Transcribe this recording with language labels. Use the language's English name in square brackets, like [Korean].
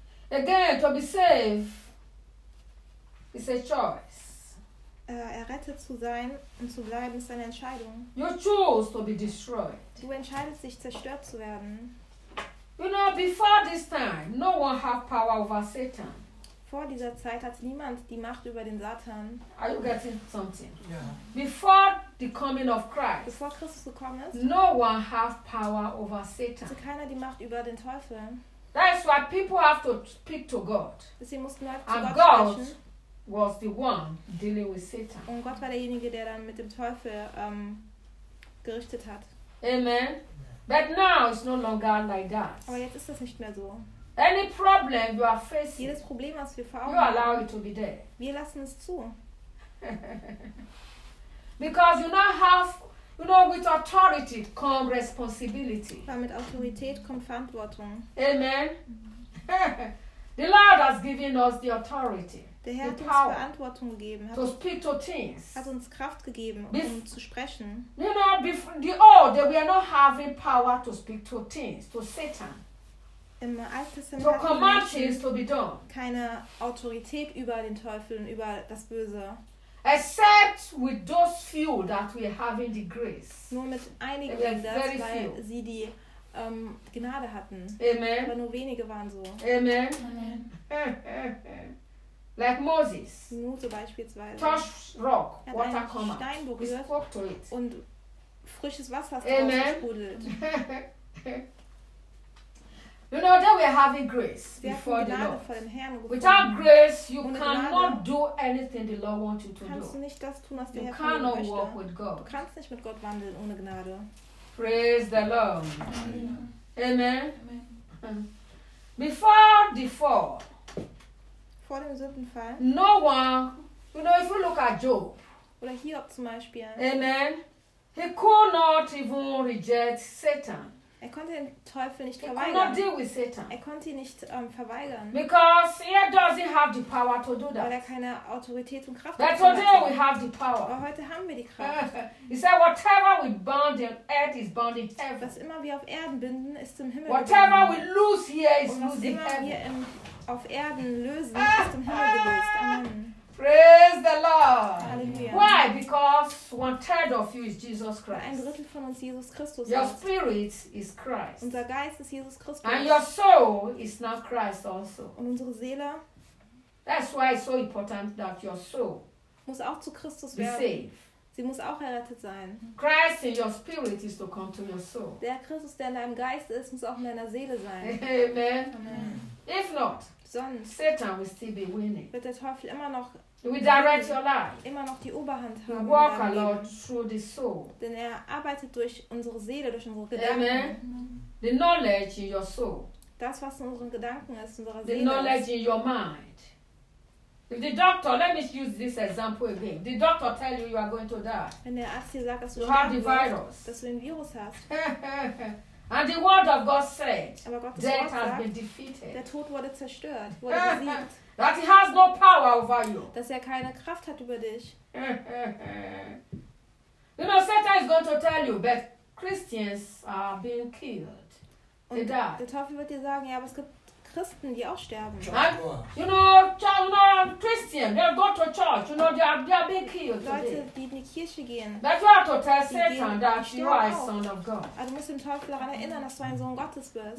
[English] Again, to be saved is a choice. [German] Errettet zu sein und zu bleiben ist eine Entscheidung. [English] You choose to be destroyed. [German] Du entscheidest dich, zerstört zu werden. [English] You know, before this time, no one had power over Satan. [German] Vor dieser Zeit hatte niemand die Macht über den Satan. [English] Are you getting something? Yeah. Before the coming of Christ. [German] Bevor Christus gekommen ist. [English] No one has power over Satan. [German] Hatte keiner die Macht über den Teufel. [English] That is why people have to speak to God. [German] Sie mussten halt zu [English] and [German] Gott [English] God [German] sprechen. [English] Was the one dealing with Satan. [German] Und Gott war derjenige, der dann mit dem Teufel gerichtet hat. [English] Amen. Yeah. But now it's no longer like that. [German] Aber jetzt ist das nicht mehr so. [English] Any problem you are facing, [German] jedes Problem, was wir [English] you allow it to be there. [German] Wir lassen es zu. [English] Because you now have, you know, with authority comes responsibility. [German] Weil mit Autorität kommt Verantwortung. [English] Amen. The Lord has given us the authority. [German] Der Herr [English] the [German] hat uns Verantwortung gegeben. [English] To speak to things. [German] Hat uns Kraft gegeben, um zu sprechen. [English] You know, the old, we are not having power to speak to things, to Satan. [German] Im Alten Testament hatten keine Autorität über den Teufel und über das Böse. [English] Except with those few that we have in the grace. [German] Nur mit einigen, dass, weil sie die Gnade hatten. [English] Amen. [German] Aber nur wenige waren so. [English] Amen. Amen. Like Moses. [German] Nur so beispielsweise. [English] Touch rock. [German] Er hat einen Stein berührt und frisches Wasser ist rausgesprudelt. [English] You know that we are having grace before the Lord. Without grace, you cannot do anything the Lord wants you to do. [German] Kannst du nicht das tun, was der Herr von dir möchte. [English] You cannot walk with God. [German] Du kannst nicht mit Gott wandeln ohne Gnade. [English] Praise the Lord. Amen. Amen. Amen. Before the fall. [German] Vor dem Sündenfall. [English] No one. You know, if you look at Job. [German] Oder Hiob zum Beispiel. [English] Amen. He could not even reject Satan. [German] Er konnte den Teufel nicht verweigern. [English] He could not deal with Satan. [German] Er konnte ihn nicht verweigern. [English] Because he doesn't have the power to do that. [German] Weil er keine Autorität und Kraft hat. [English] That's why we have the power. [German] Aber heute haben wir die Kraft. [English] He said, whatever we bind in earth is bound in heaven. [German] Was immer wir auf Erden binden, ist im Himmel. [English] Whatever we lose here is lose in heaven. [German] Was immer wir auf Erden lösen, ist im Himmel gelöst. [English] Amen. Praise the Lord. Hallelujah. Why? Because one third of you is Jesus Christ. [German] Ein Drittel von uns Jesus Christus. [English] Your spirit is Christ. [German] Unser Geist ist Jesus Christus. [English] And your soul is not Christ also. [German] Und unsere Seele. [English] That's why it's so important that your soul [German] muss auch zu Christus [English] be saved. [German] Sie muss auch errettet sein. [English] Christ in your spirit is to come to your soul. [German] Der Christus, der in deinem Geist ist, muss auch in deiner Seele sein. [English] Amen. Amen. If not, [German] sonst [English] Satan will still be winning. [German] Wird der Teufel immer noch [English] direct your life. [German] Immer noch die Oberhand haben. [English] We walk a lot through the soul. [German] Denn er arbeitet durch unsere Seele, durch unsere Gedanken. [English] Amen. The knowledge in your soul. [German] Das, was in unseren Gedanken ist, in unserer [English] the [German] Seele. [English] The knowledge in your mind. If the doctor, let me use this example again. The doctor tells you you are going to die. [German] Wenn der Arzt dir sagt, dass du [English] you have the virus. [German] Dass du ein Virus hast. [English] And the word of God said, death has been defeated. [German] Der Tod wurde zerstört, wurde besiegt. [English] That he has no power over you. [German] Dass er keine Kraft hat über dich. [English] You know, Satan is going to tell you, but Christians are being killed. [German] Und die der Teufel wird dir sagen, ja, aber es gibt Christen, die auch sterben. [English] And, you know, Christians, they go to church. You know, they are being killed. [German] Leute, die in die Kirche gehen. [English] But you have to tell Satan that you are a son of God. [German] Aber du musst dem Teufel daran erinnern, dass du ein Sohn Gottes bist.